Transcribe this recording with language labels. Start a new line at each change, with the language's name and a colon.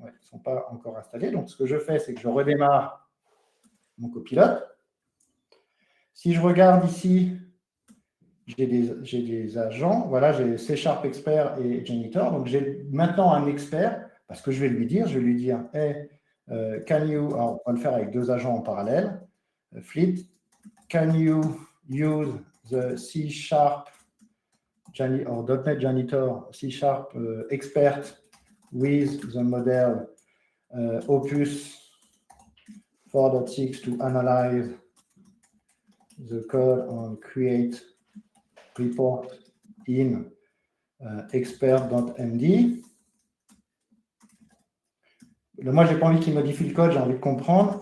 French: Ouais, ils ne sont pas encore installés. Donc, ce que je fais, c'est que je redémarre mon copilote. Si je regarde ici, j'ai des agents. Voilà, j'ai C# expert et janitor. Donc, j'ai maintenant un expert parce que je vais lui dire,
English: hey, can you,
French: alors on va le faire avec 2 agents en parallèle.
English: Fleet, can you use the C# or .NET Janitor C# expert with the model Opus 4.6 to analyze the code and create report in expert.md.
French: Moi, je n'ai pas envie qu'il modifie le code, j'ai envie de comprendre.